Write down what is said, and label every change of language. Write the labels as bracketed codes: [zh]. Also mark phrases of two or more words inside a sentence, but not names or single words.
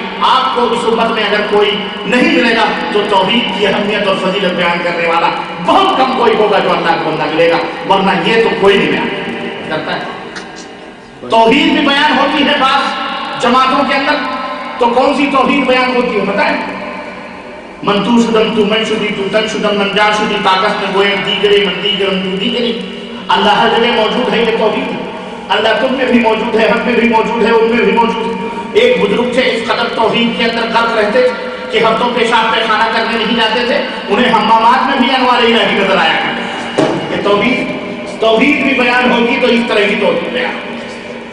[ur] آپ کو اس امت میں اگر کوئی نہیں ملے گا تو توحید کی اہمیت اور فضیلت بیان کرنے والا بہت کم کوئی ہوگا جو اللہ کو بندہ ملے گا، ورنہ یہ تو کوئی نہیں بیان کرتا ہے۔ توحید بھی بیان ہوتی ہے بعض جماعتوں کے اندر، تو کون سی توحید بیان ہوتی ہے بتائیں؟ [fa] من تو شدم تو من شدی تو تن شدم من جا شدی طاقت میں گوئے دیگرے من دیگرم تو دیگری۔ [ur] اللہ ہر جگہ موجود ہے، یہ توحید ہے۔ اللہ تم میں بھی موجود ہے، ہم میں بھی موجود ہے، ان میں بھی موجود ہے۔ ایک بزرگ تھے اس قدر توحید کے اندر غرق رہتے کہ ہفتوں پیشاب پہ کھانا کرنے نہیں جاتے تھے، انہیں حمامات میں بھی انوار الہی نظر آیا کرتے۔ یہ توحید بھی بیان ہوگی تو اس طرح کی توحید بیان ہوگی۔